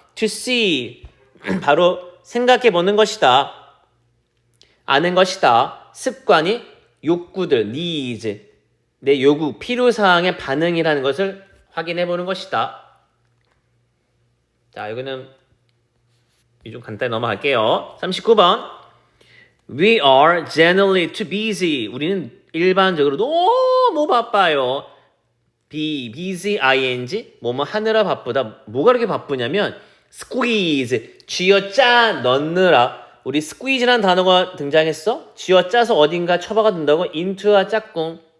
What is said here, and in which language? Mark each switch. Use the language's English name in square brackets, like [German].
[English] To see [Korean] 바로 생각해 보는 것이다. 아는 것이다. 습관이 욕구들 needs 내 요구 필요사항의 반응이라는 것을 확인해 보는 것이다. 자 여기는 좀 간단히 넘어갈게요. 39번 [English] We are generally too busy. [Korean] 우리는 일반적으로 너무 바빠요. busy ing 뭐뭐 하느라 바쁘다. 뭐가 그렇게 바쁘냐면 squeeze 쥐어짜 넣느라. 우리 squeeze라는 단어가 등장했어. 쥐어짜서 어딘가 처박아 둔다고 into와 짝꿍.